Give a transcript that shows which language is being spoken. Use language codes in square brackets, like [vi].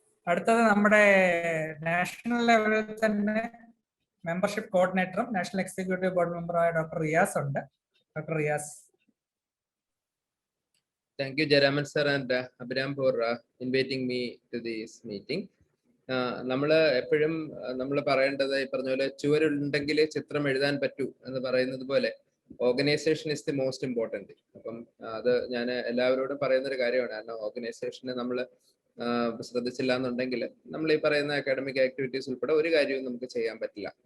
[ml] അടുത്തത് നമ്മുടെ നാഷണൽ ലെവലിൽ തന്നെ membership കോർഡിനേറ്ററും national executive board മെമ്പറായ doctor Riyas ഉണ്ട്. Doctor Riyas. [en] Thank you, Jayaraman sir and Abhiram for inviting me to this meeting. [ml] നമ്മൾ എപ്പോഴും നമ്മൾ പറയേണ്ടത് ഈ പറഞ്ഞ പോലെ ചുവരുണ്ടെങ്കിൽ ചിത്രം എഴുതാൻ പറ്റൂ എന്ന് പറയുന്നത് പോലെ [en] Organization is the most important. [ml] അപ്പം അത് ഞാൻ എല്ലാവരോടും പറയുന്ന ഒരു കാര്യമാണ്. കാരണം ഓർഗനൈസേഷനെ നമ്മൾ ശ്രദ്ധിച്ചില്ല എന്നുണ്ടെങ്കിൽ നമ്മൾ ഈ പറയുന്ന അക്കാഡമിക് ആക്ടിവിറ്റീസ് ഉൾപ്പെടെ ഒരു കാര്യവും നമുക്ക് ചെയ്യാൻ പറ്റില്ല.